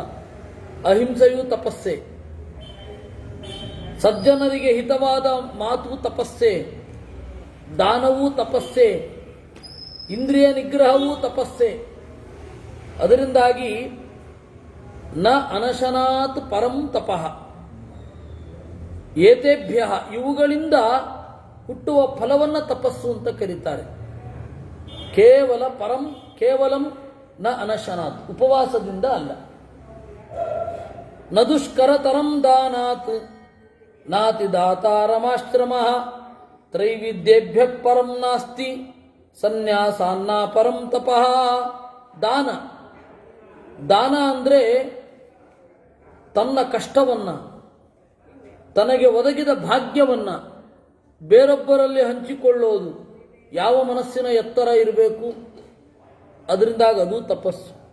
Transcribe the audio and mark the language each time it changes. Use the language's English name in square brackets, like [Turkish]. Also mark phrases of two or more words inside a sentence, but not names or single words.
[Kannada] ಅಹಿಂಸೆಯೂ ತಪಸ್ಸೆ, ಸಜ್ಜನರಿಗೆ ಹಿತವಾದ ಮಾತು ತಪಸ್ಸೆ, ದಾನವೂ ತಪಸ್ಸೆ, ಇಂದ್ರಿಯ ನಿಗ್ರಹವೂ ತಪಸ್ಸೆ. ಅದರಿಂದಾಗಿ [Sanskrit] ನ ಅನಶನಾತ್ ಪರಂ ತಪಃ ಏತೇಭ್ಯ [Kannada] ಇವುಗಳಿಂದ ಹುಟ್ಟುವ ಫಲವನ್ನು ತಪಸ್ಸು ಅಂತ ಕರೀತಾರೆ. [Sanskrit] ಕೇವಲ ಪರಂ ಕೇವಲಂ ನ ಅನಶನಾತ್ [Kannada] ಉಪವಾಸದಿಂದ ಅಲ್ಲ. [Sanskrit] ನ ದುಷ್ಕರತರಂ ದಾನಾತ್ ನಾತಿ ದಾತಾರಮಾಶ್ರಮ ತ್ರೈವಿದ್ಯೇಭ್ಯ ಪರಂ ನಾಸ್ತಿ ಸನ್ಯಾಸಾನ್ನ ಪರಂ ತಪಃ. [Kannada] ದಾನ ದಾನ ಅಂದರೆ ತನ್ನ ಕಷ್ಟವನ್ನು, ತನಗೆ ಒದಗಿದ ಭಾಗ್ಯವನ್ನು ಬೇರೊಬ್ಬರಲ್ಲಿ ಹಂಚಿಕೊಳ್ಳೋದು. ಯಾವ ಮನಸ್ಸಿನ ಎತ್ತರ ಇರಬೇಕು, ಅದರಿಂದಾಗ ಅದು ತಪಸ್ಸು.